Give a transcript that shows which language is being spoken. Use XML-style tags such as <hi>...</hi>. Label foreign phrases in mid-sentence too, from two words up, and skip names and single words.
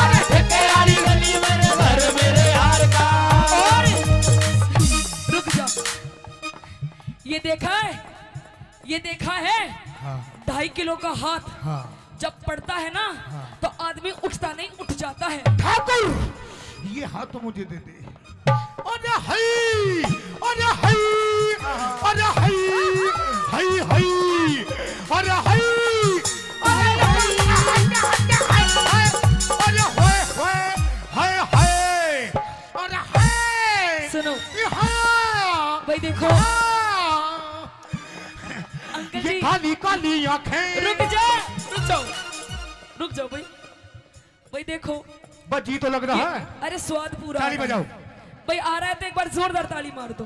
<hi>ठेके वाली गली मेरे घर मेरे यार का। और रुक जा। ये देखा है हाँ 2.5 किलो का हाथ हाँ जब पड़ता है ना तो आदमी उठता नहीं उठ जाता है। ठाकुर ये हाथ तो मुझे दे दे। अरे हई अरे हई अरे हई हई हई अरे हई अरे अरे होए होए हाय हाय अरे हाय। सुनो हाँ भाई देखो अंकल ये जी काली काली आंखें। रुक जाओ भाई देखो बजी तो लग रहा है। अरे स्वाद पूरा ताली आ रहा है। बजाओ। भाई आ रहा है तो एक बार जोरदार ताली मार दो।</hi>